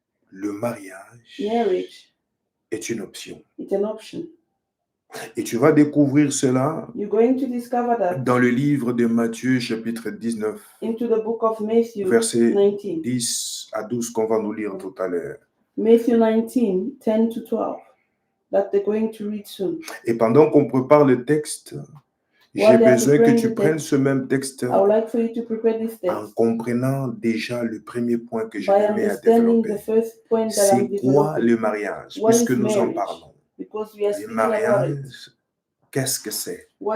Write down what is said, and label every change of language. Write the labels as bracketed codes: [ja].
[fr] Le mariage est une option. Et tu vas découvrir cela dans le livre de Matthieu, chapitre 19, versets 10 à 12, qu'on va nous lire tout à l'heure. [en] Matthew 19, 10 to 12, that they're going to read soon. [fr] Et pendant qu'on prépare le texte, j'ai besoin que tu prennes ce même texte en comprenant déjà le premier point que je mets à développer. C'est quoi le mariage? Puisque nous en parlons. Le mariage, qu'est-ce que c'est?